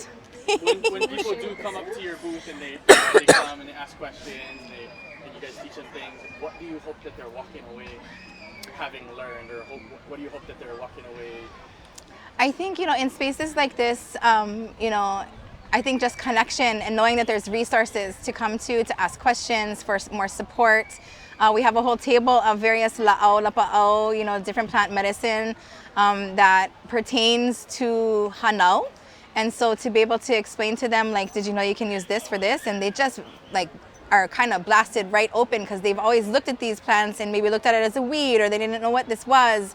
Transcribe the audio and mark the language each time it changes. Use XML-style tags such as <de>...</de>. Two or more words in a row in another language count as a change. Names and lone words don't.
<en>When people do come up to your booth and they come and they ask questions and you guys teach them things, what do you hope that they're walking away having learned, or what do you hope that they're walking away? I think, in spaces like this, I think just connection and knowing that there's resources to come to ask questions, for more support. We have a whole table of various</en> <haw>lāʻau, lapaʻau,</haw> <en>different plant medicine that pertains to Hānau. And so to be able to explain to them, like, did you know you can use this for this? And they just are kind of blasted right open because they've always looked at these plants and maybe looked at it as a weed, or they didn't know what this was.</en>